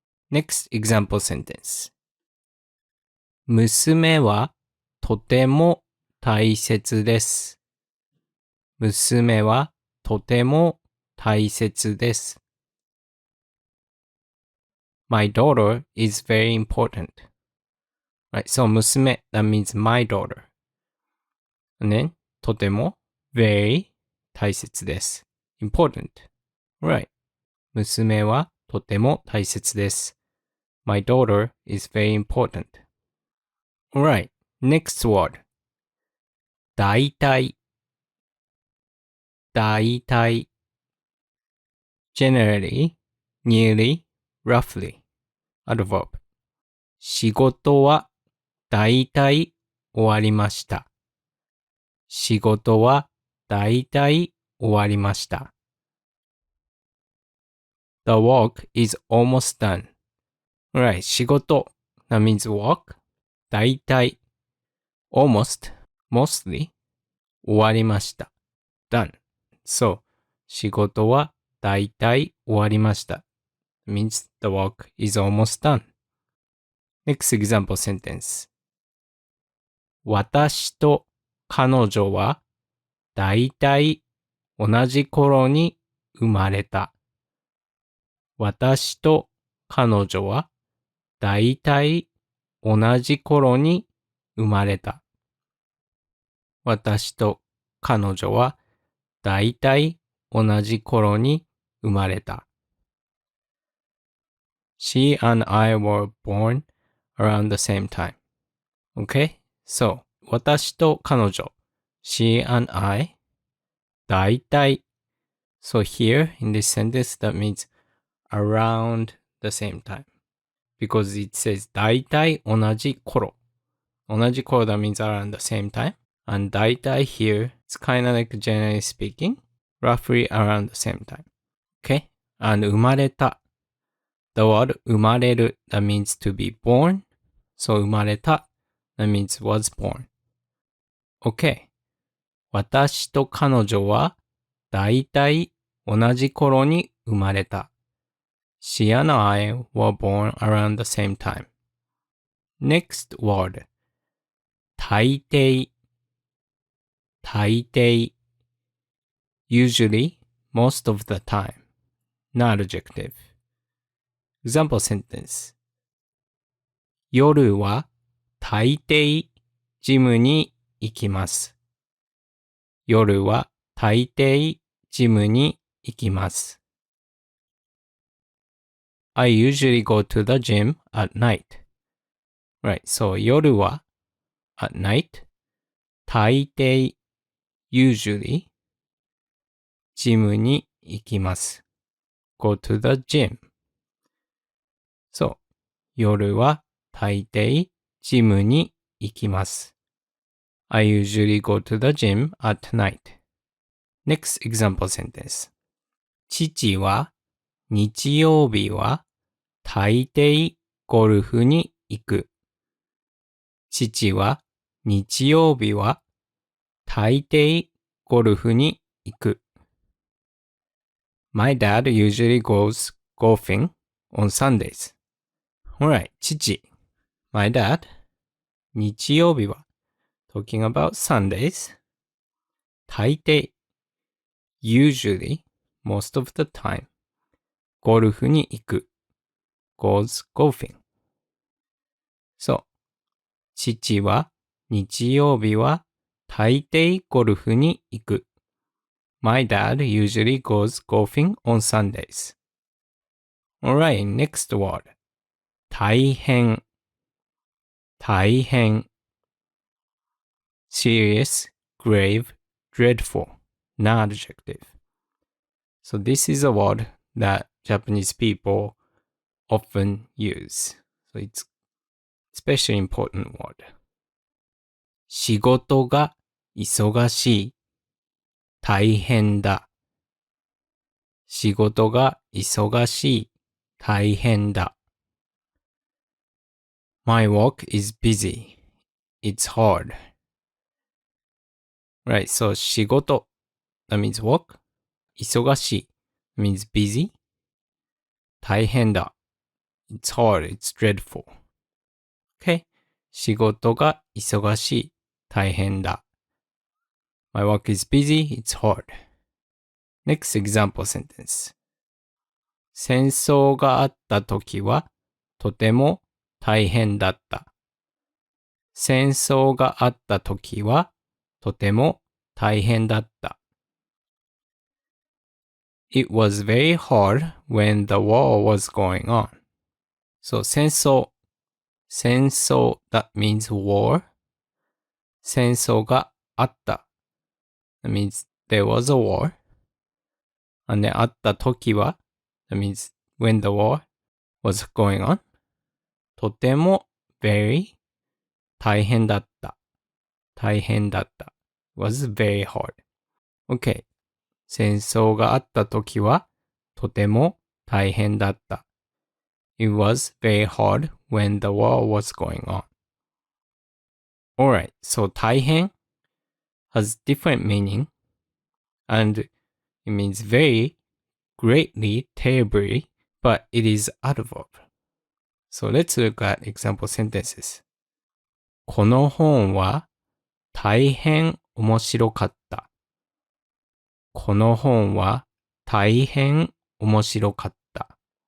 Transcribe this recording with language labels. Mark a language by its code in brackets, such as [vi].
[en] Next example sentence. [ja] 娘はとても大切です。娘はとても大切です。 [en] My daughter is very important. Right, so 娘 that means my daughter. And then とても very [ja] 大切です。 [en] important. Right. [ja] 娘はとても大切です。 [en] My daughter is very important. Alright, next word. 大体大体 generally, nearly, roughly. Adverb. [ja] 仕事は大体終わりました。仕事は大体終わりました。 [en] The work is almost done. Alright, 仕事 that means work. 大体 almost, mostly [ja] 終わりました。 [en] done. So, [ja] 仕事は大体終わりました。 [en] means the work is almost done. Next example sentence. [ja] 私と彼女は大体同じ頃に生まれた。私と彼女は大体同じ頃に生まれた。私と彼女は大体同じ頃に生まれた。 [en] She and I were born around the same time. Okay? So, [ja] 私と彼女 [en] She and I 大体 So here in this sentence that means around the same time. Because it says [ja] 大体同じ頃。 同じ頃 [en] that means around the same time. And 大体 here, it's kind of like generally speaking, roughly around the same time. Okay? And 生まれた The word 生まれる that means to be born. So 生まれた that means was born. Okay. [ja] 私と彼女はだいたい同じ頃に生まれた。 [en] She and I were born around the same time. Next word. 大抵大抵 Usually, most of the time. Not adjective. Example sentence. [ja] 夜は大抵ジムに行きます。夜は大抵ジムに行きます。 [en] I usually go to the gym at night. Right, so [ja] 夜は [en] at night. [ja] 大抵 [en] usually [ja] ジムに行きます。 [en] Go to the gym. So [ja] 夜は大抵ジムに行きます。 [en] I usually go to the gym at night. Next example sentence. [ja] 父は日曜日は大抵ゴルフに行く。父は日曜日は大抵ゴルフに行く。 [en] My dad usually goes golfing on Sundays. Alright, 父 My dad [ja] 日曜日は [en] talking about Sundays 大抵 usually most of the time [ja] ゴルフに行く [en] goes golfing. So [ja] 父は日曜日は大抵ゴルフに行く [en] My dad usually goes golfing on Sundays. Alright, next word. [ja] 大変。大変。 [en] Serious, grave, dreadful. Non-adjective. So this is a word that Japanese people often use. So it's especially important word. [ja] 仕事が忙しい。大変だ。仕事が忙しい。大変だ。 [en] My work is busy. It's hard. Right, so 仕事 that means work. 忙しい means busy. 大変だ it's hard, it's dreadful. [ja] Okay, 仕事が忙しい。大変だ。 [en] My work is busy, it's hard. Next example sentence. [ja] 戦争があった時はとても大変だった。戦争があった時はとても大変だった。 [en] It was very hard when the war was going on. So 戦争 that means war. [ja] 戦争があった [en] that means there was a war. And then [ja] あった時は [en] that means when the war was going on. [ja] とても [en] very [ja] 大変だった。大変だった。 [en] was very hard. Okay. [ja] 戦争があった時はとても大変だった。 [en] It was very hard when the war was going on. Alright, so 大変 has different meaning and it means very, greatly, terribly, but it is adverb. So let's look at example sentences. [ja] この本は大変面白かった。この本は大変面白かった。